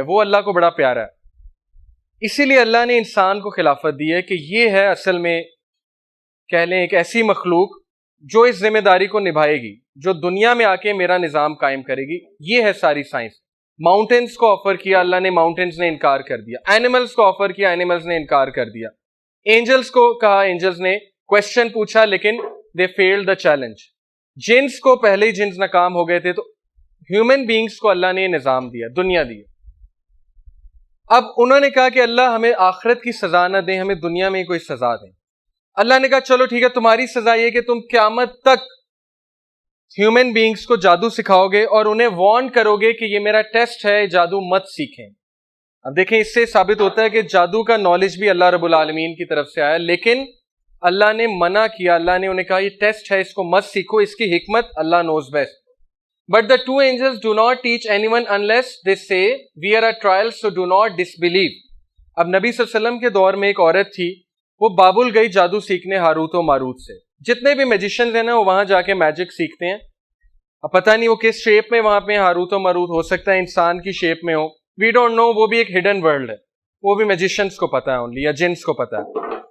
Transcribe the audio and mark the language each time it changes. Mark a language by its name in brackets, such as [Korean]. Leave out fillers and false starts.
[Urdu] وہ اللہ کو بڑا پیارا ہے. اسی لیے اللہ نے انسان کو خلافت دی ہے کہ یہ ہے اصل میں کہہ لیں ایک ایسی مخلوق جو اس ذمہ داری کو نبھائے گی, جو دنیا میں آ کے میرا نظام قائم کرے گی. یہ ہے ساری سائنس. ماؤنٹینز کو آفر کیا اللہ نے, ماؤنٹینز نے انکار کر دیا. اینیملز کو آفر کیا, اینیملز نے انکار کر دیا. اینجلز کو کہا, اینجلز نے کوشچن پوچھا لیکن [English] They failed the challenge. [Urdu] جنس کو پہلے ہی جنس ناکام ہو گئے تھے, تو ہیومن بینگز کو اللہ نے نظام دیا, دنیا دی. اب انہوں نے کہا کہ اللہ ہمیں آخرت کی سزا نہ دیں, ہمیں دنیا میں کوئی سزا دیں. اللہ نے کہا چلو ٹھیک ہے, تمہاری سزا یہ کہ تم قیامت تک ہیومن بینگز کو جادو سکھاؤ گے اور انہیں وارن کرو گے کہ یہ میرا ٹیسٹ ہے, جادو مت سیکھیں. اب دیکھیں اس سے ثابت ہوتا ہے کہ جادو کا نالج بھی اللہ رب العالمین کی طرف سے آیا, لیکن اللہ نے منع کیا. اللہ نے انہیں کہا یہ ٹیسٹ ہے, اس کو مت سیکھو, اس کی حکمت اللہ [English] Knows best. But the two angels do not teach anyone unless they say we are at trial, so do not disbelieve. [Urdu] اب نبی صلی اللہ علیہ وسلم کے دور میں ایک عورت تھی, وہ بابل گئی جادو سیکھنے ہاروت و ماروت سے. جتنے بھی میجیشنز ہیں نا وہ وہاں جا کے میجک سیکھتے ہیں. اب پتہ نہیں وہ کس شیپ میں وہاں پہ ہاروت و ماروت, ہو سکتا ہے انسان کی شیپ میں ہو, [English] We don't know. [Urdu] وہ بھی ایک ہڈن ورلڈ ہے, وہ بھی میجیشنز کو پتہ ہے اونلی, یا جنس کو پتہ ہے.